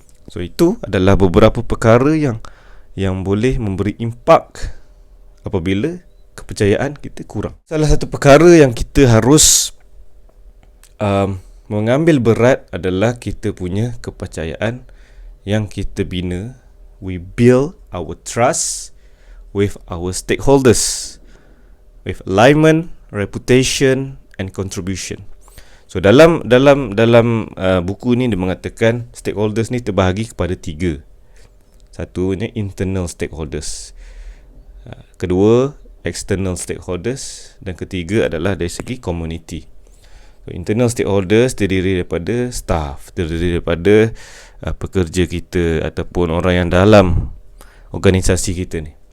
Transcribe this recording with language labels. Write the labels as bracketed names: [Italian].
[Malay] So itu adalah beberapa perkara yang boleh memberi impak apabila kepercayaan kita kurang. Salah satu perkara yang kita harus mengambil berat adalah kita punya kepercayaan yang kita bina. [English] We build our trust with our stakeholders, with alignment, reputation and contribution. [Malay] So dalam buku ni dia mengatakan stakeholders ni terbahagi kepada 3. Satunya internal stakeholders, kedua external stakeholders, dan ketiga adalah dari segi community. So, internal stakeholders terdiri daripada staff, terdiri daripada pekerja kita ataupun orang yang dalam organisasi kita ni.